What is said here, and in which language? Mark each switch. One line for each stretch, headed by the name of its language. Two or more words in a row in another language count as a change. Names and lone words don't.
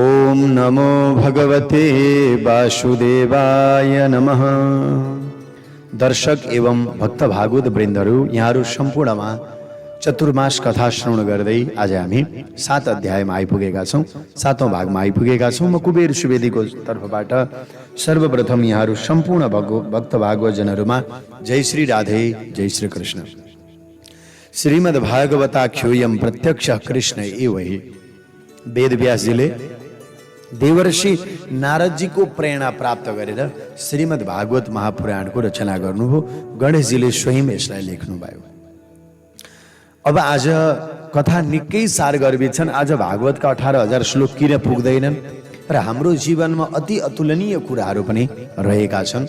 Sanskrit: ओम नमो भगवते वासुदेवाय नमः।
Nepali: दर्शक एवं भक्त भागवत वृन्दहरू, यहाँहरू सम्पूर्णमा चतुर्मास कथा श्रवण गर्दै आज हामी 7 अध्यायमा आइपुगेका छौं, 7औं भागमा आइपुगेका छौं। म कुबेर सुवेदीको तर्फबाट सर्वप्रथम यहाँहरू सम्पूर्ण भक्त भागवत जनहरूमा जय श्री राधे, जय श्री कृष्ण।
Sanskrit: श्रीमद् भागवताख्योयम प्रत्यक्ष कृष्ण एव हि।
Nepali: वेद व्यासजीले देवर्षि नारदजीको प्रेरणा प्राप्त गरेर श्रीमद् भागवत महापुराणको रचना गर्नुभयो। गणेशजीले स्वयं यसलाई लेख्नुभयो। अब आज कथा निकै सारगर्भित छन्। आज भागवतका 18,000 श्लोक किन पुग्दैनन् र हाम्रो जीवनमा अति अतुलनीय कुराहरू पनि रहेका छन्।